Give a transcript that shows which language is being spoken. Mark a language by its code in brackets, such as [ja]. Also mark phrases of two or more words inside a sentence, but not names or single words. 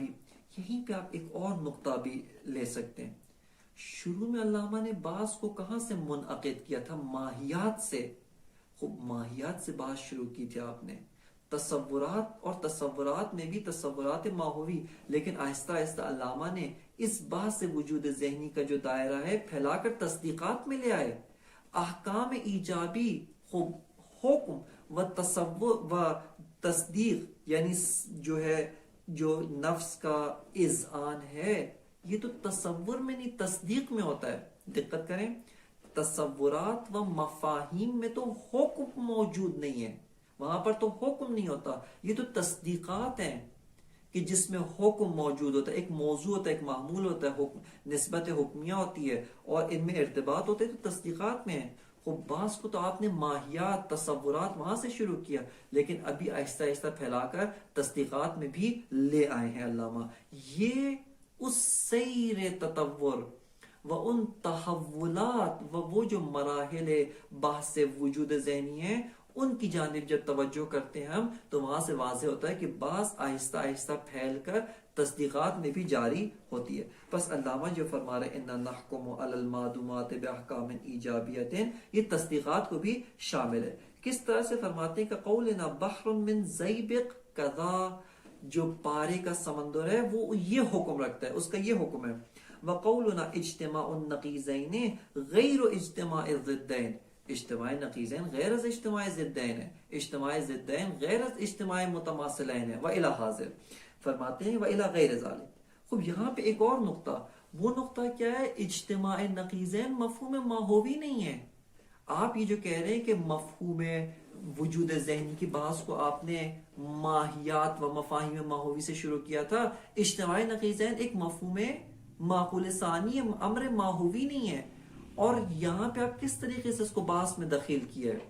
[ur] یہیں پہ آپ ایک اور نقطہ بھی لے سکتے ہیں، شروع میں علامہ نے بعض کو کہاں سے منعقد کیا تھا؟ ماہیات سے۔ خوب ماہیات سے بات شروع کی تھی آپ نے، تصورات، اور تصورات میں بھی تصورات ماحوی، لیکن آہستہ آہستہ علامہ نے اس بات سے وجود ذہنی کا جو دائرہ ہے پھیلا کر تصدیقات میں لے آئے۔ احکام ایجابی، خوب حکم و تصور و تصدیق، یعنی جو ہے جو نفس کا اذعان ہے، یہ تو تصور میں نہیں تصدیق میں ہوتا ہے۔ دقت کریں، تصورات و مفاہیم میں تو حکم موجود نہیں ہے، وہاں پر تو حکم نہیں ہوتا، یہ تو تصدیقات ہیں کہ جس میں حکم موجود ہوتا ہے، ایک موضوع ہوتا ہے، ایک معمول ہوتا ہے، حکم نسبت حکمیہ ہوتی ہے اور ان میں ارتباط ہوتے ہیں، تو تصدیقات میں ہیں۔ خوب بعض کو تو آپ نے ماہیات، تصورات وہاں سے شروع کیا، لیکن ابھی آہستہ آہستہ پھیلا کر تصدیقات میں بھی لے آئے ہیں علامہ۔ یہ اس سیر تطور و ان تحولات و وہ جو مراحل بحث وجود ذہنی ہیں ان کی جانب جب توجہ کرتے ہیں ہم، تو وہاں سے واضح ہوتا ہے کہ بعض آہستہ آہستہ پھیل کر تصدیقات میں بھی جاری ہوتی ہے۔ بس علامہ جو فرما رہے [ar] انا نحکم علی المعدومات باحکام ایجابیت، [ur] یہ تصدیقات کو بھی شامل ہے۔ کس طرح سے فرماتے ہیں کہ [ar] قولنا بحر من زیبق کذا، [ur] جو پارے کا سمندر ہے وہ یہ حکم رکھتا ہے، اس کا یہ حکم ہے۔ [ar] وقولنا اجتماع النقیضین غیر اجتماع الضدین، [ur] اجتماع نقیضین غیر از اجتماع ضدین ہے، اجتماع ضدین غیر از اجتماع متماثلین ہے، [ar] وإلی حاضر، [ur] فرماتے ہیں [ar] وإلی غیر ذلک۔ [ur] خوب یہاں پہ ایک اور نقطہ، وہ نقطہ کیا ہے؟ اجتماع نقیضین مفہوم ماہوی نہیں ہے۔ آپ یہ جو کہہ رہے ہیں کہ مفہوم وجود ذہنی کی بحث کو آپ نے ماہیات و مفاہیم ماہوی سے شروع کیا تھا، اجتماع نقیضین ایک مفہوم معقول ثانی امر ماہوی نہیں ہے، اور یہاں پہ آپ کس طریقے سے اس کو باس میں دخیل کیا ہے؟